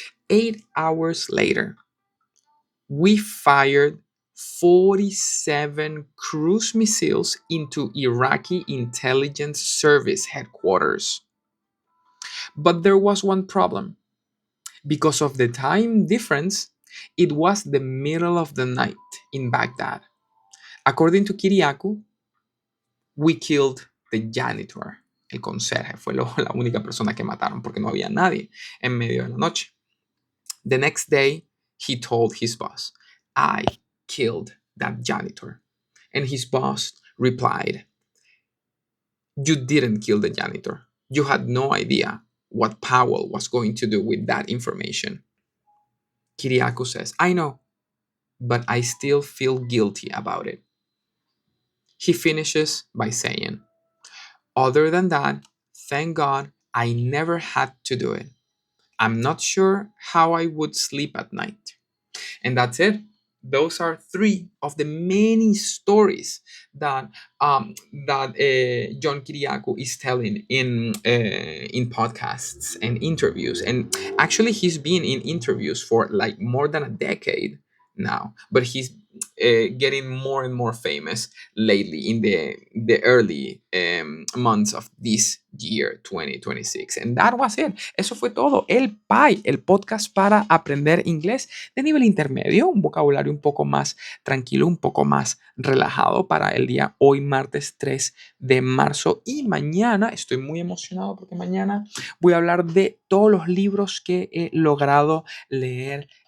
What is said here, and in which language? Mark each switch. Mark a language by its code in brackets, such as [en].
[en] 8 hours later, we fired 47 cruise missiles into Iraqi intelligence service headquarters. But there was one problem. Because of the time difference, it was the middle of the night in Baghdad. According to Kiriakou, we killed the janitor. [es] El conserje fue la única persona que mataron porque no había nadie en medio de la noche. [en] The next day, he told his boss, I killed that janitor. And his boss replied, you didn't kill the janitor. You had no idea what Powell was going to do with that information. Kiriakou says, I know, but I still feel guilty about it. He finishes by saying, other than that, thank God I never had to do it. I'm not sure how I would sleep at night. And that's it. Those are 3 of the many stories that John Kiriakou is telling in podcasts and interviews. And actually, he's been in interviews for like more than a decade now, but he's getting more and more famous lately in the early months of this year 2026. And that was it. [es] Eso fue todo. El PAI, el podcast para aprender inglés de nivel intermedio, un vocabulario un poco más tranquilo, un poco más relajado para el día hoy, martes 3 de marzo. Y mañana estoy muy emocionado porque mañana voy a hablar de todos los libros que he logrado leer